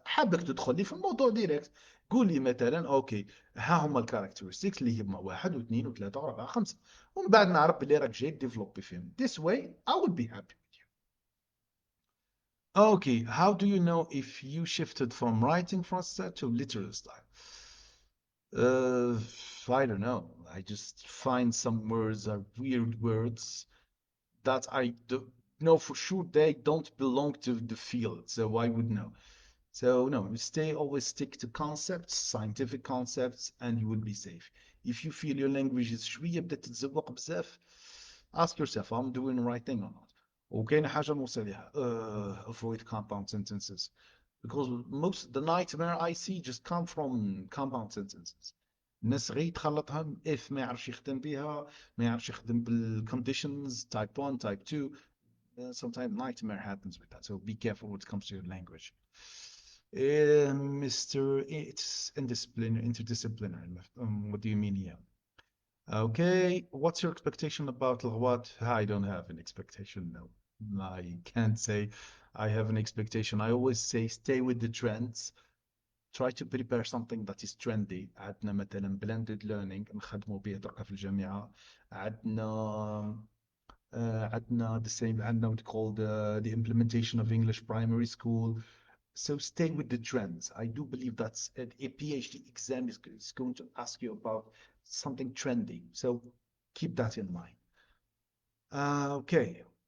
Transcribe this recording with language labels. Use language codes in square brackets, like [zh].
[ar] حابك تدخل لي في الموضوع ديريكت. قول لي مثلا اوكي ها هما الكاركترستكس اللي هما واحد واثنين وثلاثه واربعه خمسه، ومن بعد نعرف بلي راك جاي ديفلوبي فيهم. [en] This way I will be happy with you. Okay, how do you know if you shifted from writing from style to literal style? Uh, I don't know. I just find some words are weird words that I do know for sure they don't belong to the field, so I would know. So no, always stick to concepts, scientific concepts, and you will be safe. If you feel your language is [ar] شوية بدأت تتزوق بزاف, [en] ask yourself, I'm doing the right thing or not. [ar] وكاين حاجة نوصل لها, [en] avoid compound sentences. Because most the nightmare I see just come from compound sentences. [ar] الناس غير تخلطها if ما يعرفش يخدم بها, ما يعرفش يخدم بالconditions type 1 type 2. [en] Sometimes nightmare happens with that, so be careful when it comes to your language. Mr. It's interdisciplinary. What do you mean here? Okay, what's your expectation about what? I don't have an expectation, no. I can't say I have an expectation. I always say stay with the trends. Try to prepare something that is trendy. [ar] عندنا مثلا blended learning نخدموا به دركا في الجامعة. عندنا عندنا [en] the same عندنا what called the implementation of English primary school. So stay with the trends. I do believe that a PhD exam is going to ask you about something trendy. So keep that in mind. Okay.